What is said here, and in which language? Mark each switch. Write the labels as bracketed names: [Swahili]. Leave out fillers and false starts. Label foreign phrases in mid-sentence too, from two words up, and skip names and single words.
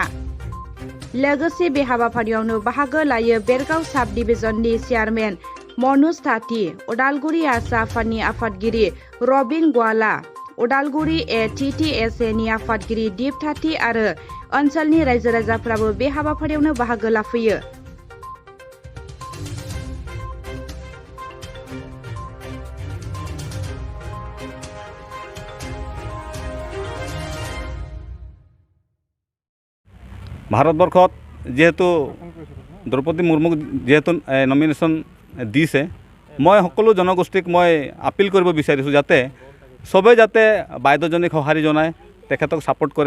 [Bodo] लोगोसे बे हाबाफारियावनो बाहागो लायो बेरगाव साब डिभिजननि चेयारमेन मनोज ताती, उदालगुरि आसा आफादनि आफादगिरि रबिन गवाला, उदालगुरि ATTSA नि आफादगिरि दीप ताती आरो ओनसोलनि रायजो राजाफ्राबो बे हाबाफारियावनो बाहागो लाफैयो। [Assamese] ভাৰতবৰ্ষত যেহেতু দ্ৰৌপদী মুৰ্মুক যেহেতু নমিনেশ্যন দিছে, মই সকলো জনগোষ্ঠীক মই আপিল কৰিব বিচাৰিছোঁ যাতে চবেই যাতে বাইদেউজনীক সঁহাৰি জনায়, তেখেতক ছাপোৰ্ট কৰে।